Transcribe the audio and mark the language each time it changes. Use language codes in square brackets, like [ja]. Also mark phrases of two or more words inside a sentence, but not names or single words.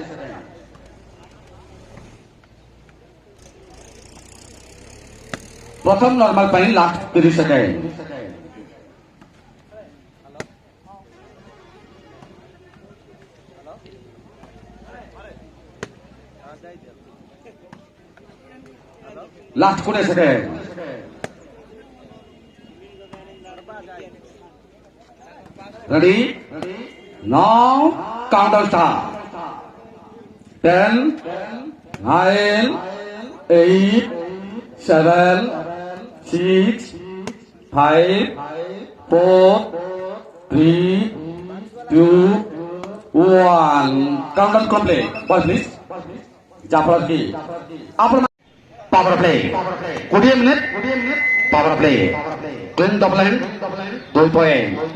[or] ପ୍ରଥମ ନର୍ମାଲ ପାଇଁ [en] last 30 second. last 20 second. Ready? Now countdown start. 10, 9, 8, 7, 6, 5, 4, 3, 2, 1. Countdown complete. Boys please. [or] ଯାହାଫଳରେ କି ଆପଣ [en] power play 20 minute power play clean double line 2 point.